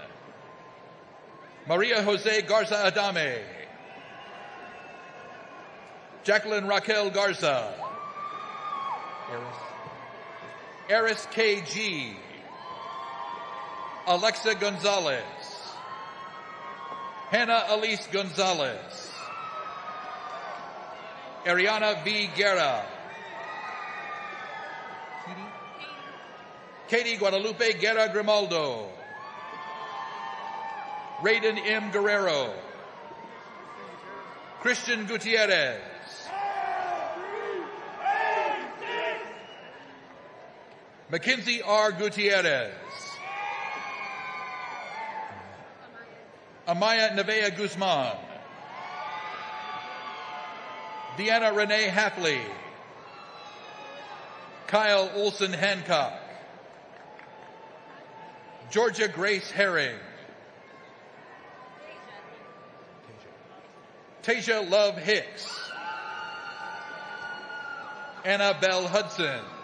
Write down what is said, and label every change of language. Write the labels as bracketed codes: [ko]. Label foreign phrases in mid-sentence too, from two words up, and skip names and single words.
[en] Maria Jose Garza Adame, Jacqueline Raquel Garza, Eris K.G., Alexa Gonzalez, Hannah Elise Gonzalez. Ariana V. Guerra. Katie Guadalupe Guerra Grimaldo. Raiden M. Guerrero. Christian Gutierrez. Mackenzie R. Gutierrez. Amaya Nevea Guzman. Deanna Renee Hafley. Kyle Olson Hancock. Georgia Grace Herring. Tasia Love Hicks. Annabelle Hudson.